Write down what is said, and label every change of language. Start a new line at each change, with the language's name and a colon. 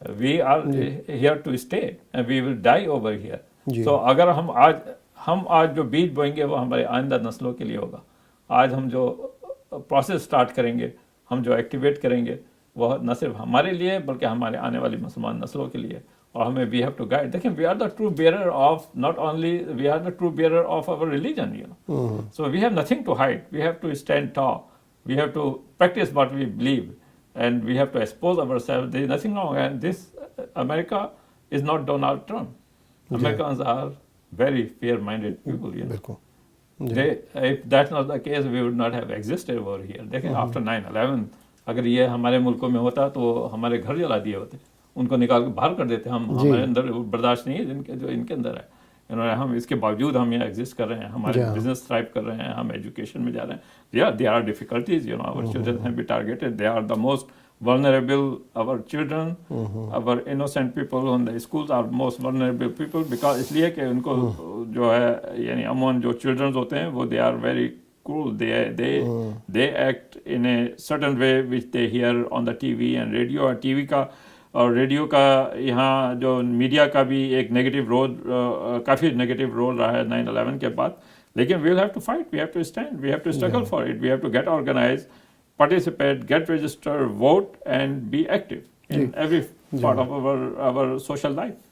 English: We are here to stay and we will die over here.
Urdu: سو اگر ہم آج جو بیج بوئیں گے وہ ہمارے آئندہ نسلوں کے لیے ہوگا. آج ہم جو پروسیس سٹارٹ کریں گے, ہم جو ایکٹیویٹ کریں گے, وہ نہ صرف ہمارے لیے بلکہ ہمارے آنے والی مسلمان نسلوں کے لیے. اور ہمیں
English: We have to guide. دیکھیں we are the true bearer of, not only we are the true bearer of our religion, so we have nothing to hide. We have to stand tall. We have to practice what we believe, and we have to expose our self. There is nothing wrong, and this America is not Donald Trump. Americans are very fair-minded people.
Urdu: بالکل.
English: If that's not the case, we would not have existed over here.
Urdu: دیکھیں
English: after 9/11
Urdu: اگر یہ ہمارے ملکوں میں ہوتا تو ہمارے گھر جلا دیے ہوتے, ان کو نکال کے باہر کر دیتے. ہمارے اندر برداشت نہیں ہے جو ان کے اندر ہے. ہم اس کے باوجود ہم یہاں ایگزسٹ کر رہے ہیں, ہمارے بزنس تھرائیو کر رہے ہیں, ہم ایجوکیشن میں جا رہے ہیں.
English: There are difficulties, our children have been targeted. They are the most vulnerable, our children, our innocent people in the schools are most vulnerable people, because
Urdu: اس لیے کہ ان کو جو ہے یعنی امون جو چلڈرنز ہوتے ہیں وہ
English: they are very cruel. They act in a certain way which they hear on the TV and radio.
Urdu: اور ٹی وی کا اور ریڈیو کا یہاں جو میڈیا کا بھی ایک نیگیٹو رول, کافی نیگیٹو رول رہا ہے 9/11 کے بعد.
English: لیکن we will have to fight, we have to stand, we have to struggle for it, we have to get organise, participate, get registered, vote, and be active in every part of our social life.